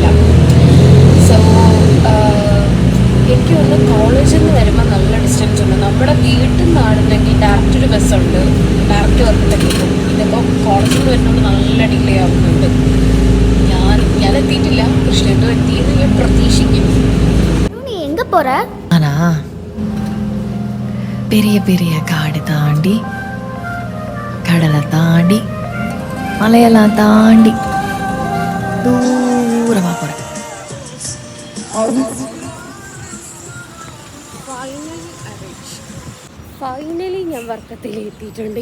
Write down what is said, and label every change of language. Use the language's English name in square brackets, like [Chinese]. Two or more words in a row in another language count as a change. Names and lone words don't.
[Malayalam] സോ എനിക്ക് ഒന്ന് കോളേജിൽ നിന്ന് വരുമ്പോൾ നല്ല ഡിസ്റ്റൻസ് ഉണ്ട്. നമ്മുടെ വീട്ടിൽ നിന്നാണെന്നെങ്കിൽ ഡയറക്റ്റ് ഒരു ബസ്സുണ്ട്, ഡയറക്റ്റ് വർക്കത്തേക്ക് പോകും. ഇതിപ്പോൾ കോളേജിൽ നിന്ന് വരുന്നതുകൊണ്ട് നല്ല ഡിലേ ആവുന്നുണ്ട്. ഞാൻ എത്തിയിട്ടില്ല. കൃഷ്ണേന്ദു എത്തിയത് ഞാൻ പ്രതീക്ഷിക്കുന്നു. [Tamil] எங்க போற? பெரிய பெரிய காடு தாண்டி, கடலை தாண்டி, மலையெல்லாம் தாண்டி தூரமா போறேன். [Malayalam] ഫൈനലി ഞാൻ വർക്കത്തിൽ എത്തിയിട്ടുണ്ട്.